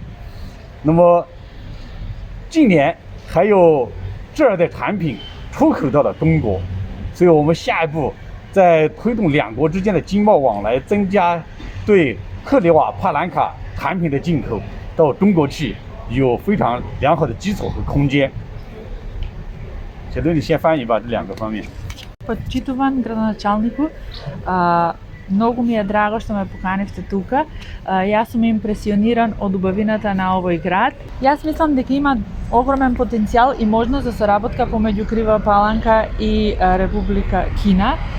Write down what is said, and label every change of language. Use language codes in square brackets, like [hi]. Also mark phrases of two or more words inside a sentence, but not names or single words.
[zh] 那么近年还有这儿的产品出口到了中国，所以我们下一步在推动两国之间的经贸往来，增加对克里瓦帕兰卡产品的进口到中国去，有非常良好的基础和空间。小刘，你先翻译吧，这两个方面。 [mk] Почитуван градоначалнику, многу ми е драго што ме поканивте тука. Јас сум импресиониран од убавината на овој град. Јас мислам дека има огромен потенцијал и можност за соработка помеѓу Крива Паланка и Република Кина.